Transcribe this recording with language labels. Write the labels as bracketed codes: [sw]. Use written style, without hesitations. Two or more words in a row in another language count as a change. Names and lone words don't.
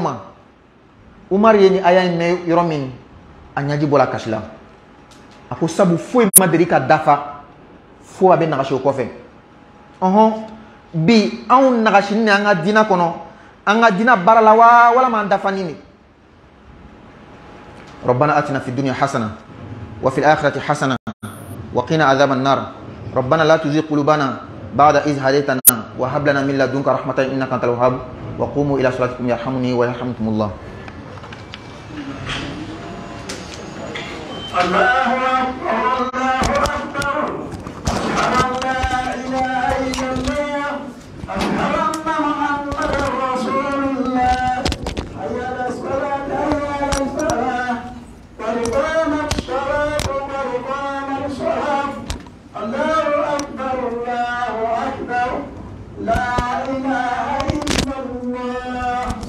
[bm] ma umaru ye ni aya in mɛn yɔrɔ min a ɲaji bɔra kasi la a ko sabu foyi ma deli ka dafa fo a bɛ nagasi o kɔfɛ ɔhɔn bi anw nagasini ni an ka diinɛ kɔnɔ an ka diinɛ baara la wa walama an dafani de [ar] ربنا آتنا في الدنيا حسنة وفي الآخرة حسنة وقنا عذاب النار. ربنا لا تزغ قلوبنا بعد إذ هديتنا وهب لنا من لدنك رحمة إنك أنت الوهاب. وقوموا إلى صلاتكم يرحمني ويرحمكم الله. الله أكبر الله أكبر أشهد أن لا إله إلا الله أشهد أن محمدا رسول الله حي على الصلاة حي على الفلاح قد قامت الصلاة قد قامت الصلاة الله أكبر الله أكبر لا إله إلا الله.